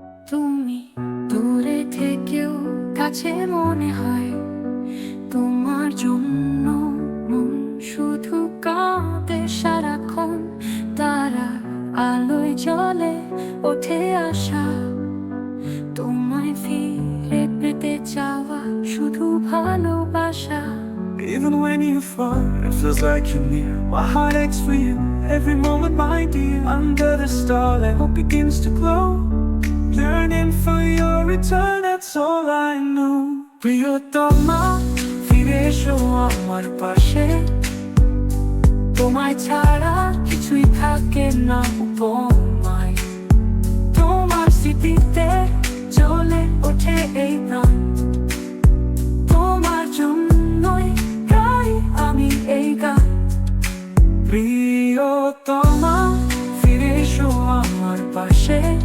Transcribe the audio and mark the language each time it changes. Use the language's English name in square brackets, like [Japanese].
[Bangla] তুমি দূরে থেকেও কাছে মনে হয় তোমার জন্য মন শুধু কাঁদে সারাক্ষণ তারা আলোয় জ্বলে ওঠে আশা তোমায় ফিরে পেতে চাওয়া শুধু ভালোবাসা [English] Even when you're far, it feels like you're near. My heart aches for you every moment, my dear. Under the starlight, hope begins to glow. Yearning for your return, that's all I know. [Bangla] প্রিয়তমা ফিরে এসো আমার পাশে তোমায় ছাড়া কিছুই থাকে না উপমায় তোমার স্মৃতিতে জ্বলে ওঠে এই প্রাণ তোমার জন্যই গাই আমি এই গান প্রিয়তমা ফিরে এসো আমার পাশে